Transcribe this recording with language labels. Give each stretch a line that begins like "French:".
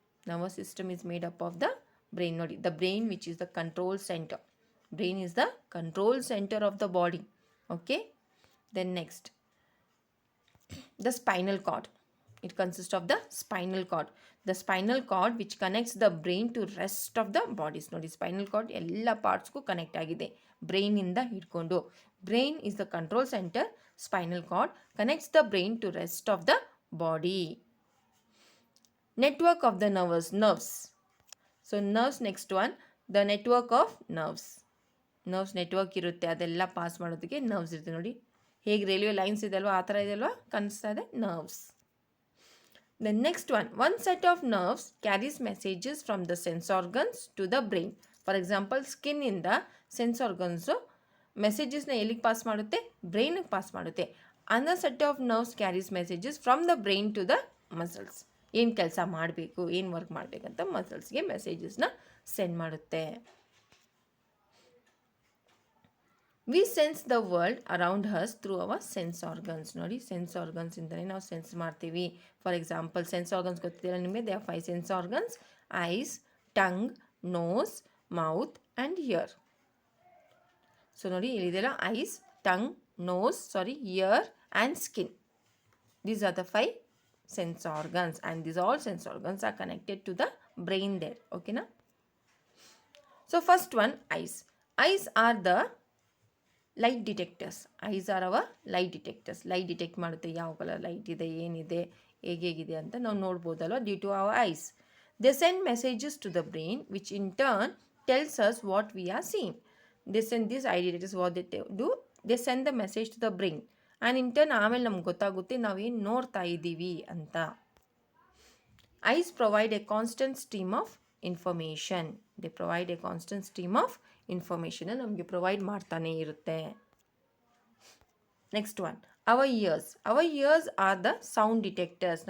English: Nervous system is made up of the brain. ನೋಡಿ, the brain which is the control center. Brain is the control center of the body. Okay, then next, The spinal cord. It consists of the spinal cord. The spinal cord which connects the brain to rest of the bodies.
Kannada: ನೋಡಿ spinal cord ಎಲ್ಲ ಪಾರ್ಟ್ಸ್ಗೂ connect ಆಗಿದೆ ಬ್ರೈನಿಂದ ಹಿಡ್ಕೊಂಡು.
English: Brain is the control center. Spinal cord connects the brain to rest of the body. Network of the nerves. So nerves, next one, the network of nerves.
Kannada: Nerves network ಇರುತ್ತೆ, ಅದೆಲ್ಲ pass ಮಾಡೋದಕ್ಕೆ nerves ಇರುತ್ತೆ. ನೋಡಿ ಹೇಗೆ railway lines ಇದೆ ಅಲ್ವಾ, ಆ ಥರ ಇದೆ ಅಲ್ವಾ, ಕಾಣಿಸ್ತಾ ಇದೆ nerves.
English: The next one set of nerves carries messages from the sense organs to the brain.
Kannada: For example ಸ್ಕಿನ್ನಿಂದ sense organs ಮೆಸೇಜಸ್ನ ಎಲ್ಲಿಗೆ ಪಾಸ್ ಮಾಡುತ್ತೆ, ಬ್ರೈನಿಗೆ ಪಾಸ್ ಮಾಡುತ್ತೆ.
English: Another set of nerves carries messages from the brain to the muscles.
Kannada: ಏನು ಕೆಲಸ ಮಾಡಬೇಕು, ಏನು work ಮಾಡಬೇಕಂತ ಮಸಲ್ಸ್ಗೆ ಮೆಸೇಜಸ್ನ send ಮಾಡುತ್ತೆ.
English: We sense the world around us through our sense organs.
Kannada: ನೋಡಿ ಸೆನ್ಸ್ ಆರ್ಗನ್ಸಿಂದಲೇ ನಾವು ಸೆನ್ಸ್ ಮಾಡ್ತೀವಿ. ಫಾರ್ ಎಕ್ಸಾಂಪಲ್ ಸೆನ್ಸ್ ಆರ್ಗನ್ಸ್ ಗೊತ್ತಿಲ್ಲ ನಿಮಗೆ,
English: they are 5 sense organs:
Kannada: ice, tongue, nose, mouth and year. So ನೋಡಿ ಇಲ್ಲಿದೆಲ್ಲ ice, tongue, year and skin.
English: These are the 5 sense organs, and these all sense organs are connected to the brain there. Okay na? So first one, eyes. Eyes are the light detectors. Eyes are our light detectors.
Kannada: Light detect ಮಾಡುತ್ತೆ, ಯಾವ colour light ಇದೆ, ಏನಿದೆ, ಹೇಗಿದೆ ಅಂತ ನಾವು ನೋಡ್ಬೋದಲ್ವ,
English: Due to our eyes. They send messages to the brain, which in turn tells us what we are seeing. They send these eye detectors, what they do, they send the message to the brain. And in turn
Kannada: ಆಮೇಲೆ ನಮ್ಗೆ ಗೊತ್ತಾಗುತ್ತೆ ನಾವೇನು ನೋಡ್ತಾ ಇದ್ದೀವಿ ಅಂತ.
English: Eyes provide a constant stream of information. They provide a constant stream of information
Kannada: ನಮಗೆ provide ಮಾಡ್ತಾನೆ ಇರುತ್ತೆ.
English: Next one, our ears are the sound detectors.